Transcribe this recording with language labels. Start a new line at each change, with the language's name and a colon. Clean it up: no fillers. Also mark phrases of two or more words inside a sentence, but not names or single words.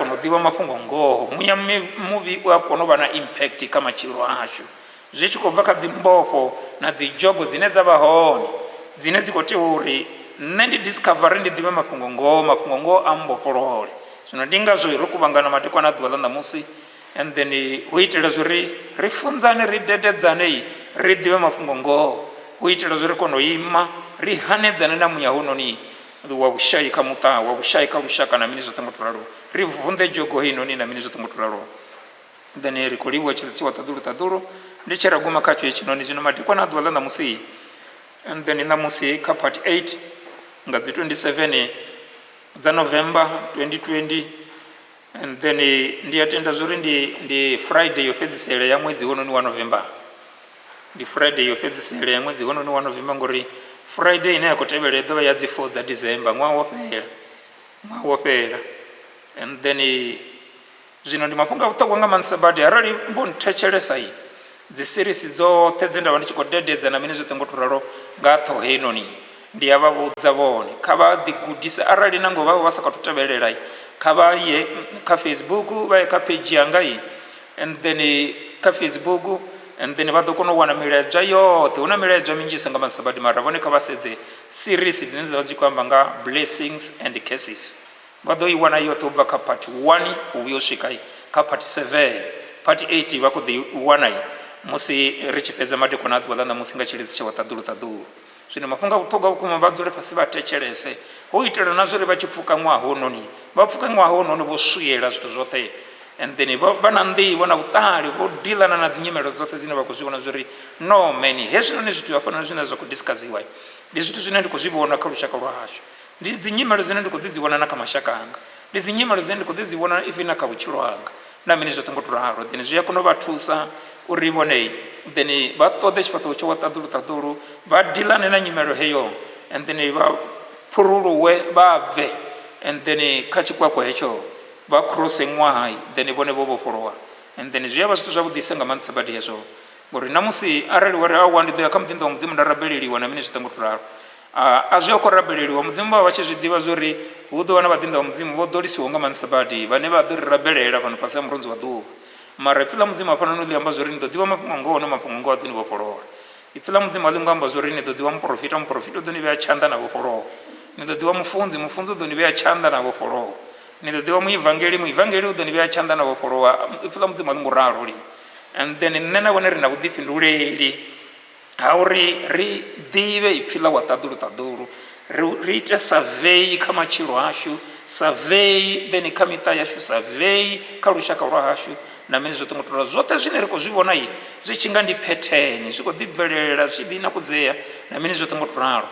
Venda: kona u ḓivha mafhungo ngoho muya muvhi u a kona u vha na impact kha matshilo ashu zwi tshi khou bva kha dzimbofho na dzi jogo dzine dza vha hone dzine dzi khou tea uri nṋe ndi discovery ndi ḓivhe mafhungo ngoho a mbofholole zwino ndi ngazwo ri kuvhangana madekwana a ḓuvha ḽa ṋamusi
English: and then
Venda: hu itela zwi ri funzane ri dededzane ri ḓivhe mafhungo ngoho hu itela zwi ri kone u ima ri hanedzane na muya hononi wa vhushai kha muṱa wa vhushai kha lushaka na mini zwoṱhe ngo to ralo ri vunḓe jogo heinoni na mini zwoṱhe ngo to ralo then ri khou livhuwa tshilisiwa ṱaḓulu ndi tshi ra guma khatsho hetshinoni zwino madekwana a ḓuvha ḽa ṋamusi
English: and then
Venda: ṋamusi kha part 8 nga dzi 27 dza November 2020
English: and then
Venda: ndi atenda zuri ndi Friday yo fhedzisela ya ṅwedzi hononi wa November ndi Friday yo fhedzisela ya ṅwedzi hononi wa November ngori Friday ine ya khou tevhela ḓovha ya dzi 4 dza December ṅwaha wo fhela
English: and then
Venda: zwino ndi mafhungo a vhuṱhogwa nga maanḓesa badi arali mbo nthetshelesa dzi series dzoṱhe dze nda vha ndi tshi khou dededza na mini zwoṱhe ngo to ralo nga ṱhoho heinoni ndi ya vha vhudza vhone kha vha ḓigudisa arali nango vha sa khou tou tevhelela kha vha ye kha Facebook vha ye kha page yanga
English: and then
Venda: kha Facebook
English: and then
Venda: vha ḓo kona u wana miledzwa yoṱhe hu na miledzwa minzhisa nga maanḓesa badi mara vhone kha vha sedze series dzine dza vha dzi khou amba nga
English: blessings and curses
Venda: vha ḓo i wana yoṱhe u bva kha part 1 u vhuya u swika kha part 7 part 8 vha khou ḓi wana musi ri tshi fhedza madekwana a ḓuvha ḽa ṋamusi nga tshilidzi tsha wa ṱaḓulu zwino mafhungo a vhuṱhogwa vhukuma vha dzule fhasi vha thetshelese hu itela na zwo ri vha tshi pfuka ṅwaha hononi vha pfuka ṅwaha hononi vho swiyela zwithu zwoṱhe
English: and then
Venda: vha na nḓivho na vhuṱali vho dilana na dzi nyimelo dzoṱhe dzine vha khou zwi vhona zwo ri no mani hezwinoni zwithu hafhanoni zwine zwa khou diskasiwa ndi zwithu zwine ndi khou zwi vhona kha lushaka lwa hashu ndi dzinyimalo zine ndi kudzidziwana na kha mashaka anga, ndi dzinyimalo zine ndi kudzidziwana ivi na kha vhutshilo hanga na mini zwoṱhe ngo to ralo. Then zwi a kona u vha thusa uri vhone then vha ṱoḓe tshifhaṱuwo tsho wa ṱaḓulu vha dilane na nyimelo heyo,
English: and then
Venda: vha phuruluwe vha bve,
English: and then
Venda: kha tshikwakwa hetsho vha cross ṅwaha, then vhone vho vhofholowa.
English: And then
Venda: zwi a vha zwithu zwavhuḓisa nga maanḓesa badi hezwo, ngori namusi arali wari awa ndi ḓo ya kha muḓinḓa wa mudzimu nda rabeleliwa na mini zwoṱhe ngo to ralo, a zwi a khou rabeleliwa. Mudzimu vha vha tshi zwi ḓivha zwori hu ḓo vha na vhaḓinḓa wa mudzimu vho ḓolisiwaho nga maanḓesa badi vhane vha ḓo ri rabelela fhano fhasi ha murunzi wa ḓuvha. Mara ipfi ḽa mudzimu hafhanoni ḽi amba zwori ni ḓo ḓivha mafhungo ngoho na mafhungo ngoho a ḓo ni vhofholola. Ipfi ḽa mudzimu a ḽi ngo amba zwori ni ḓo ḓivha muprofita u ḓo ni vhea tshanḓa na vhofholowa, ni ḓo ḓivha mufunzi u ḓo ni vhea tshanḓa na vhofholowa, ni ḓo ḓivha muivangeli u ḓo ni vhea tshanḓa na vhofholowa. Ipfi ḽa mudzimu a ḽi ngo ralo lini.
English: And then
Venda: nṋe na vhone ri na vhuḓifhinduleli ha uri ri ḓivhe ipfi ḽa wa ṱaḓulu, ri ite survey kha matshilo ashu, survey then kha miṱa yashu, survey kha lushaka lwa hashu na mini zwoṱhe ngo to ralo. Zwoṱhe zwine ri khou zwi vhona zwi tshi nga ndi phetheni, zwi khou ḓi bvelela, zwi tshi ḓi nakudzea na mini zwoṱhe ngo to ralo.